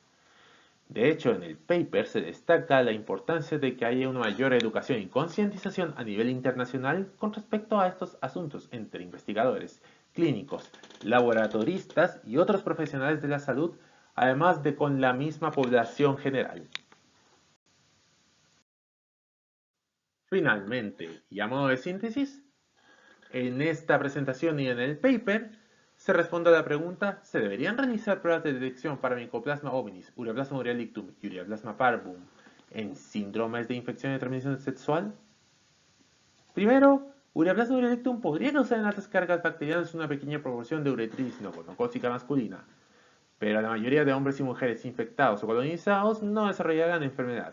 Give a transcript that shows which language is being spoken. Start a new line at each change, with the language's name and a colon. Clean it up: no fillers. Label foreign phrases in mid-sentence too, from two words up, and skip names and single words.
Spanish: De hecho, en el paper se destaca la importancia de que haya una mayor educación y concientización a nivel internacional con respecto a estos asuntos entre investigadores, clínicos, laboratoristas y otros profesionales de la salud, además de con la misma población general. Finalmente, y a modo de síntesis, en esta presentación y en el paper, Se responde a la pregunta, ¿se deberían realizar pruebas de detección para Mycoplasma hominis, Ureaplasma urealictum y Ureaplasma parvum en síndromes de infección de transmisión sexual? Primero, Ureaplasma urealictum podría causar en altas cargas bacterianas una pequeña proporción de uretritis no gonocócica masculina, pero la mayoría de hombres y mujeres infectados o colonizados no desarrollarán enfermedad.